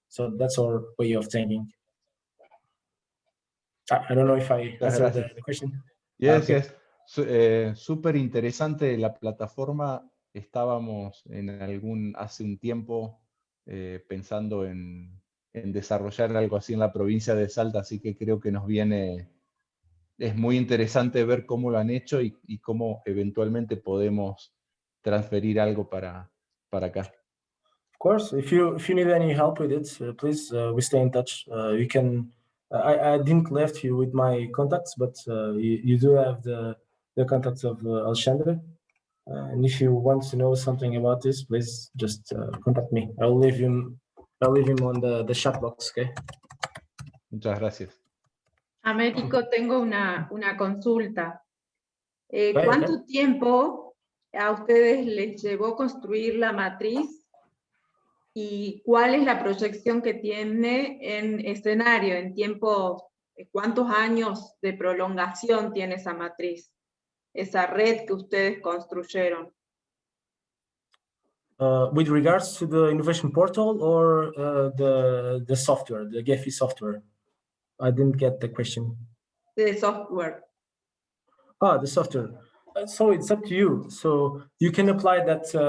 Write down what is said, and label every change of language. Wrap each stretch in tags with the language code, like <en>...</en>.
<en>So that's our way of thinking. I don't know if I answered the question. Yes, okay. Yes.</en> <es>Súper interesante la plataforma. Estábamos hace un tiempo pensando en desarrollar algo así en la provincia de Salta, así que creo que es muy interesante ver cómo lo han hecho y cómo eventualmente podemos transferir algo para acá.</es> <en>Of course, if you need any help with it, please we stay in touch. You can. I didn't left you with my contacts, but you do have the contacts of Alexandre. And if you want to know something about this, please just contact me. I'll leave him on the chat box, okay?</en> <es>Muchas gracias. Américo, tengo una consulta. ¿Cuánto tiempo a ustedes les llevó construir la matriz? ¿Y cuál es la proyección que tiene en escenario, en tiempo, cuántos años de prolongación tiene esa matriz, esa red que ustedes construyeron?</es> <en>With regards to the innovation portal or the software, the GEFI software? I didn't get the question. The software. Ah, the software. So it's up to you. So you can apply that.</en>